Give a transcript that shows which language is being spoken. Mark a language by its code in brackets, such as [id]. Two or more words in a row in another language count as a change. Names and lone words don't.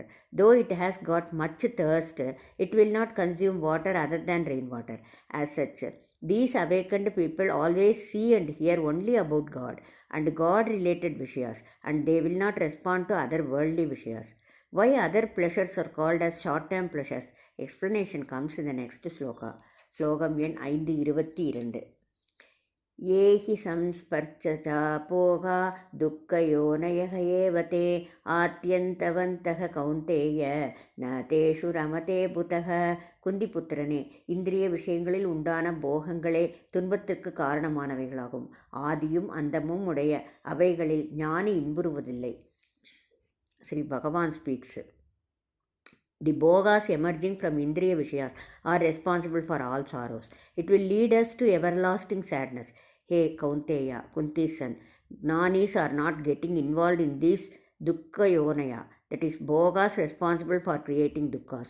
[en] Though it has got much thirst, it will not consume water other than rainwater. As such, these awakened people always see and hear only about God and God-related Vishayas, and they will not respond to other worldly Vishayas. Why other pleasures are called as short-term pleasures? Explanation comes in the next sloka. [ta] Slokam எண் 522. [sa] ये हि संस्पर्शचापोगा दुःखयोनयः एव ते आत्यन्तवन्तः कौन्तेय न तेषु रमते बुधः. [ta] குந்திபுத்திரனே, இந்திரிய விஷயங்களில் உண்டான போகங்களே துன்பத்திற்கு காரணமானவைகளாகும். ஆதியும் அந்தமும் உடைய அவைகளில் ஞானி இன்புறுவதில்லை. [en] Sri Bhagavan speaks. The bhogas emerging from Indriya Vishayas are responsible for all sorrows. It will lead us to everlasting sadness. Hey Kaunteya, Kunti's son, Gnanis are not getting involved in this [sa] दुःख योनयः, [en] that is bhogas responsible for creating dukkhas.